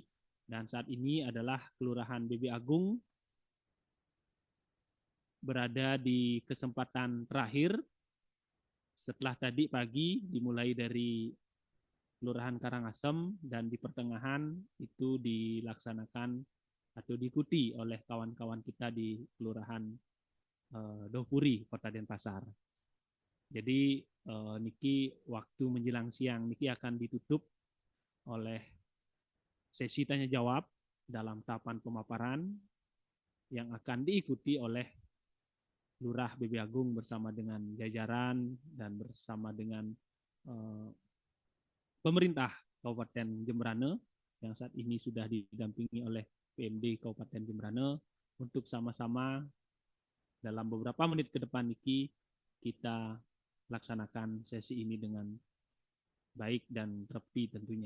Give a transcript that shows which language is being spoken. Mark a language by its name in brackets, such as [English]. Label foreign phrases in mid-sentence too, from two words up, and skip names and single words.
[Indonesian] Dan saat ini adalah Kelurahan BB Agung berada di kesempatan terakhir setelah tadi pagi dimulai dari Kelurahan Karangasem dan di pertengahan itu dilaksanakan atau diikuti oleh kawan-kawan kita di Kelurahan Dopuri, Kota Denpasar. Jadi niki waktu menjelang siang niki akan ditutup oleh sesi tanya jawab dalam tahapan pemaparan yang akan diikuti oleh Lurah BB Agung bersama dengan jajaran dan bersama dengan pemerintah Kabupaten Jemberane yang saat ini sudah didampingi oleh PMD Kabupaten Jemberane untuk sama-sama dalam beberapa menit ke depan niki kita laksanakan sesi ini dengan baik dan rapi tentunya.